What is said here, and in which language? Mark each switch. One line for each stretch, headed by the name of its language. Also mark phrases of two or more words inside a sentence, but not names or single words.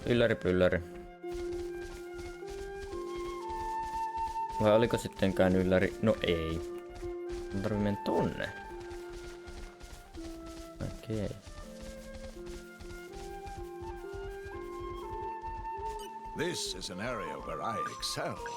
Finnish: Ylläri pylläri. Vai oliko sittenkään ylläri? No ei. Mun tarvii mennä tonne. Okei.
English: This is an area where I excel.